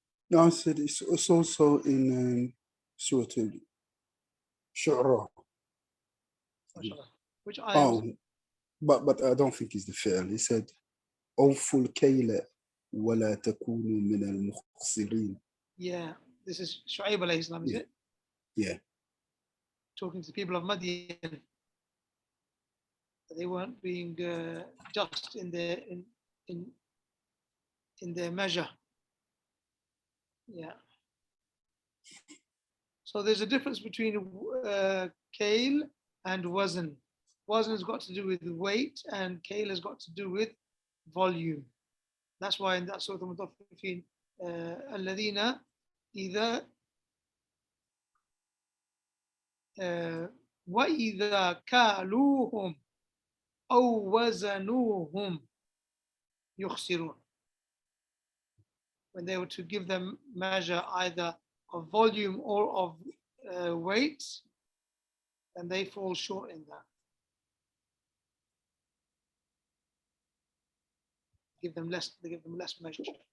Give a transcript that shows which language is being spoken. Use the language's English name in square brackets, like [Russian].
[English] No, I said it's also in Surah Al-Shu'ara. Which ayah? Oh, but I don't think it's the fi'l. He said, [Arabic] أوفوا الكيل ولا تكونوا من المخسرين. [English] Yeah, this is Shu'aib alayhi salam, is it? Yeah. Talking to the people of Madeenah. They weren't being just in their measure. Yeah. So there's a difference between kale and wazn. Wazn has got to do with weight, and kale has got to do with volume. That's why in that Surah Al-Mutaffifin, [Arabic] الذين إذا وإذا كالوهم أو وزنوهم يخسرون. [English] When they were to give them measure either of volume or of weight, and they fall short in that. They give them less measure.